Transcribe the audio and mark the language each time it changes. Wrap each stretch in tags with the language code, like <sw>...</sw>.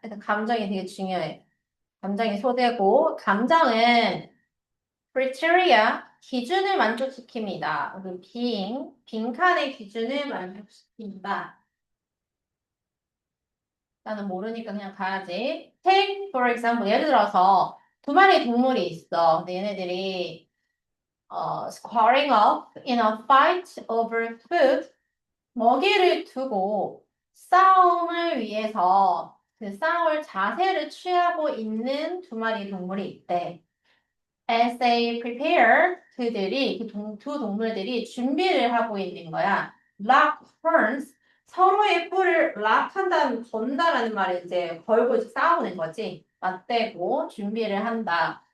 <ko>그래서 감정이 되게 중요해. 감정이 소재고, 감정은 criteria, 기준을 만족시킵니다. 그 빈칸의 기준을 만족시킨다. 나는 모르니까 그냥 가야지.</ko> <en>Take, for example,</en> <ko>예를 들어서 두 마리 동물이 있어. 근데 얘네들이</ko> <en>squaring up in a fight over food.</en> <ko>먹이를 두고 싸움을 위해서 그 싸울 자세를 취하고 있는 두 마리 동물이 있대.</ko> <en>As they prepare,</en> <ko>그들이, 두 동물들이 준비를 하고 있는 거야.</ko> <en>Lock horns,</en> <ko>서로의 뿔을 lock 한다는, 건다라는 말이 이제 걸고 싸우는 거지. 맞대고 준비를 한다.</ko>